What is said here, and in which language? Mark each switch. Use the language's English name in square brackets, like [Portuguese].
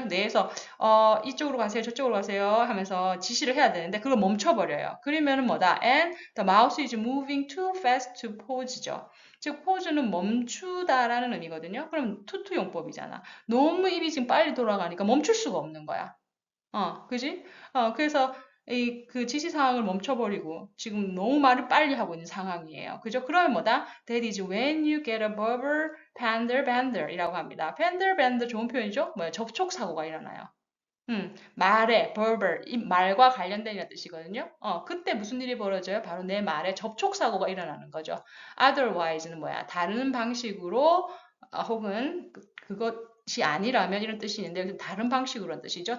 [Korean] 뇌에서 이쪽으로 가세요, 저쪽으로 가세요 하면서 지시를 해야 되는데 그걸 멈춰버려요. 그러면은 뭐다? [English] And the mouse is moving too fast to pause죠. [Korean] 즉 pause는 멈추다라는 의미거든요. 그럼 투투 용법이잖아. 너무 입이 지금 빨리 돌아가니까 멈출 수가 없는 거야. 그지? 그래서 그 지시사항을 멈춰버리고 지금 너무 말을 빨리 하고 있는 상황이에요. 그죠? 그러면 뭐다? [English] That is when you get a verbal fender bender [Korean] 이라고 합니다. fender bender 좋은 표현이죠? 뭐야? 접촉사고가 일어나요. 말에 verbal, 이 말과 관련된 이라는 뜻이거든요. 그때 무슨 일이 벌어져요? 바로 내 말에 접촉사고가 일어나는 거죠. Otherwise는 뭐야? 다른 방식으로 혹은 그것이 아니라면 이런 뜻이 있는데 여기 다른 방식으로는 뜻이죠.